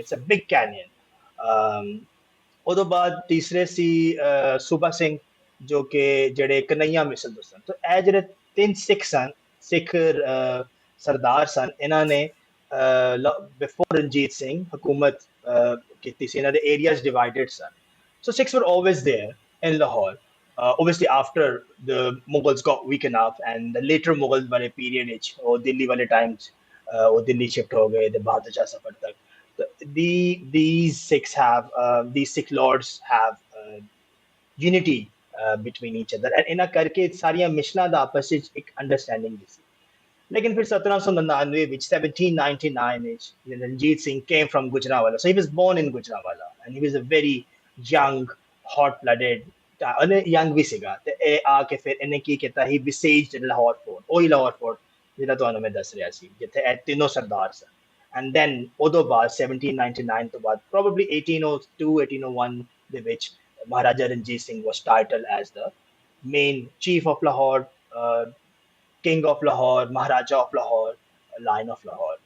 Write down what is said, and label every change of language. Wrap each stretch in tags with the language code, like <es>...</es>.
<en>It's a big canyon.</en> <pa>ਉਦੋਂ ਬਾਅਦ ਤੀਸਰੇ ਸੀ ਸੂਬਾ ਸਿੰਘ, ਜੋ ਕਿ ਜਿਹੜੇ ਕਨਈਆ ਮਿਸਲ ਤੋਂ ਸਨ। ਤਾਂ ਇਹ ਜਿਹੜੇ ਤਿੰਨ ਸਿੱਖ ਸਨ, ਸਿੱਖ ਸਰਦਾਰ ਸਨ, ਇਹਨਾਂ ਨੇ ਬਿਫੋਰ ਰਣਜੀਤ ਸਿੰਘ ਹਕੂਮਤ ਕੀਤੀ ਸੀ। ਇਹਨਾਂ ਦੇ areas divided son.</pa> <en>So Sikhs were always there in Lahore. Obviously, after the Mughals got weak enough, and the later Mughal</en> <ur>wale period,</ur> <en>or Delhi</en> <ur>wale times,</ur> <en>or Delhi</en> <ur>shift ho gaye,</ur> <en>the Bahadur Shah safar tak. These Sikhs have, these Sikh lords have unity between each other, and</en> <pa>ਇਹਨਾਂ ਕਰਕੇ ਸਾਰੀਆਂ ਮਿਸ਼ਲਾਂ ਦਾ ਆਪਸ ਵਿੱਚ ਇੱਕ understanding ਵੀ ਸੀ। ਲੇਕਿਨ ਫਿਰ 1799 ਵਿੱਚ, 1799 ਵਿੱਚ, Ranjit Singh</pa> <en>came from Gujranwala. So he was born in Gujranwala, and he was a very young, hot-blooded,</en> <pa>ਉਹਨੇ ਯੰਗ ਵੀ ਸੀਗਾ। ਤੇ ਇਹ ਆ ਕੇ ਫਿਰ ਇਹਨੇ ਕੀ ਕੀਤਾ, ਹੀ besieged ਲਾਹੌਰ ਫੋਰਟ, ਉਹੀ ਲਾਹੌਰ ਫੋਰਟ ਜਿਹੜਾ ਤੁਹਾਨੂੰ ਮੈਂ ਦੱਸ ਰਿਹਾ ਸੀ, ਜਿੱਥੇ ਇਹ ਤਿੰਨੋਂ ਸਰਦਾਰ ਸਨ।</pa> <en>and then</en> <pa>ਉਦੋਂ ਬਾਅਦ 1799 ਤੋਂ ਬਾਅਦ ਪ੍ਰੋਬੇਬਲੀ 1802 1801 ਦੇ ਵਿੱਚ Maharaja Ranjit Singh</pa> <en>was titled as the main chief of Lahore, king of Lahore, Maharaja of Lahore, Lion of Lahore.</en>